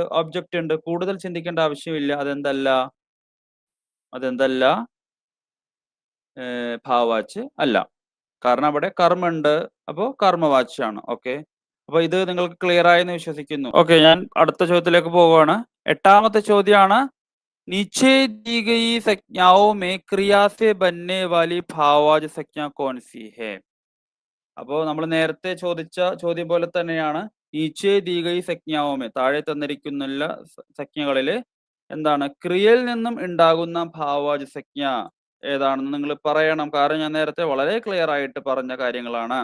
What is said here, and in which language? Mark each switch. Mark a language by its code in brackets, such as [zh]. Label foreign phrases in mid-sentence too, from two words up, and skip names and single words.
[ml] ഒബ്ജക്റ്റ് ഉണ്ട്. കൂടുതൽ ചിന്തിക്കേണ്ട ആവശ്യമില്ല. അതെന്തല്ല? ഭാവവാച്ച് അല്ല. കാരണം അവിടെ കർമ്മ ഉണ്ട്. അപ്പോ കർമ്മവാച്യാണ്. ഓക്കെ, അപ്പൊ ഇത് നിങ്ങൾക്ക് ക്ലിയർ ആയെന്ന് വിശ്വസിക്കുന്നു. ഓക്കെ, ഞാൻ അടുത്ത ചോദ്യത്തിലേക്ക് പോവുകയാണ്. 8ാമത്തെ ചോദ്യമാണ്, [hi] नीचे दी गई संज्ञाओं में क्रिया से बनने वाली भाववाच संज्ञा कौन सी है? [ml] അപ്പോ നമ്മൾ നേരത്തെ ചോദിച്ച ചോദ്യം പോലെ തന്നെയാണ്. [hi] नीचे दी गई संज्ञाओं में, [ml] താഴെ തന്നിരിക്കുന്ന സംജ്ഞകളില് എന്താണ് ക്രിയയിൽ നിന്നും ഉണ്ടാകുന്ന ഭാവവാച സംജ്ഞ ഏതാണെന്ന് നിങ്ങൾ പറയണം. കാരണം ഞാൻ നേരത്തെ വളരെ ക്ലിയർ ആയിട്ട് പറഞ്ഞ കാര്യങ്ങളാണ്.